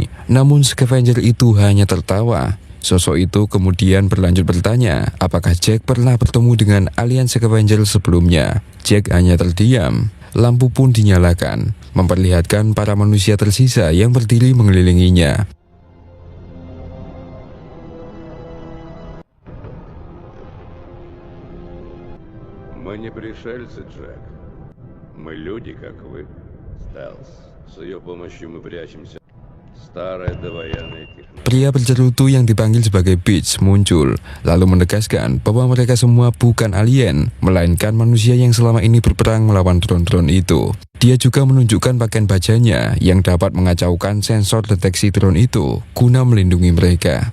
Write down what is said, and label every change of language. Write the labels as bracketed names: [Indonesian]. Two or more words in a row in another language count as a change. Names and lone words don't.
[Indonesian] Namun scavenger itu hanya tertawa. Sosok itu kemudian berlanjut bertanya apakah Jack pernah bertemu dengan alien scavenger sebelumnya. Jack hanya terdiam. Lampu pun dinyalakan, memperlihatkan para manusia tersisa yang berdiri mengelilinginya. [Russian] Мы не пришельцы, Джек. Мы люди, как вы. Стелс. С ее помощью мы прячемся. Старая довоенная технология. [Indonesian] Pria bercerutu yang dipanggil sebagai Beach muncul, lalu menegaskan bahwa mereka semua bukan alien, melainkan manusia yang selama ini berperang melawan drone-drone itu. Dia juga menunjukkan pakaian bajanya yang dapat mengacaukan sensor deteksi drone itu guna melindungi mereka.